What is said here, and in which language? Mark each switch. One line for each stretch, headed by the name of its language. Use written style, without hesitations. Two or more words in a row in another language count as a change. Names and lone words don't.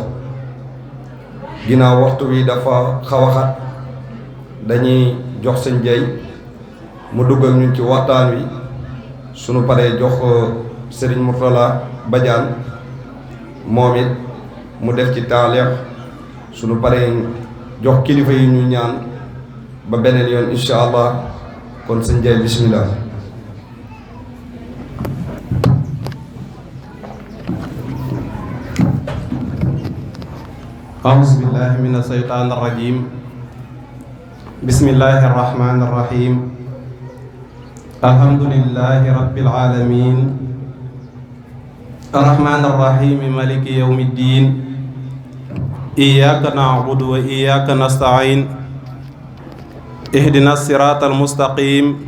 Wolof: ginnaaw waxtu wi dafa xaw a xat, dañuy jox sëñ Jay mu dugg ak ñun ci waxtaan wi. sunu paree jox Sëriñ Murtala Badiane moom it mu def ci taaliq sunu paree jox kilifa yi ñu ñaan ba beneen yoon
Arabic: إن شاء الله
Wolof: kon sëñ Ndiaye bismillah.
Arabic: أعوذ بالله من الشيطان الرجيم بسم الله الرحمن الرحيم الحمد لله رب العالمين الرحمن الرحيم مالك يوم الدين إياك نعبد وإياك نستعين اهدنا الصراط المستقيم